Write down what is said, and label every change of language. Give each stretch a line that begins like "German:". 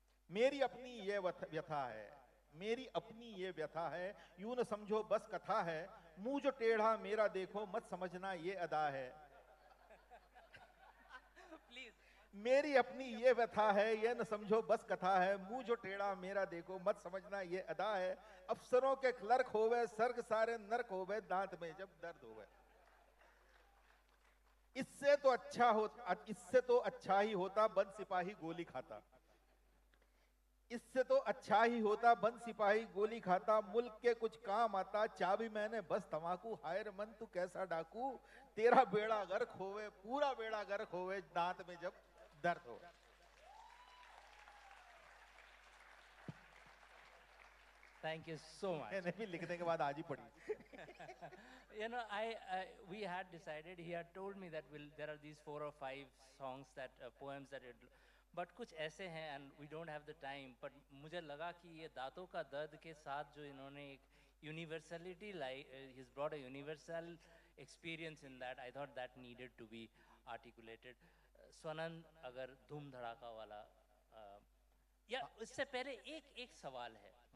Hindi: मेरी अपनी ये व्यथा है, मेरी अपनी ये व्यथा है, यूं न समझो बस कथा है, मुंह जो टेढ़ा मेरा देखो मत समझना ये अदा है. मेरी अपनी ये व्यथा है, ये न समझो बस कथा है, मुंह जो टेढ़ा मेरा देखो मत समझना ये अदा है, अफसरों के क्लर्क होवे, सर्ग सारे नर्क होवे, दांत में जब दर्द होवे. इससे तो अच्छा ही होता बंद सिपाही गोली खाता. इससे तो अच्छा ही होता बंद सिपाही गोली खाता, मुल्क के कुछ काम आता, चाबी मैंने बस तमाकू, हायर मन तू कैसा डाकू, तेरा बेड़ा गर्क होवे, पूरा बेड़ा गर्क होवे, दांत में जब दर्द हो.
English: Thank you so much.
Hindi: मैंने भी लिखने के बाद आज ही पढ़ी.
English: You know, we had decided, he had told me that there are these 4 or 5 songs that poems that but
Hindi: कुछ ऐसे हैं
English: and we don't have the time, but
Hindi: मुझे लगा कि ये दांतों का दर्द के साथ जो इन्होंने एक
English: universality he's brought a universal experience in that. I thought that needed to be articulated.
Hindi: Swanand, अगर धूम धड़ाका वाला या उससे पहले एक सवाल है.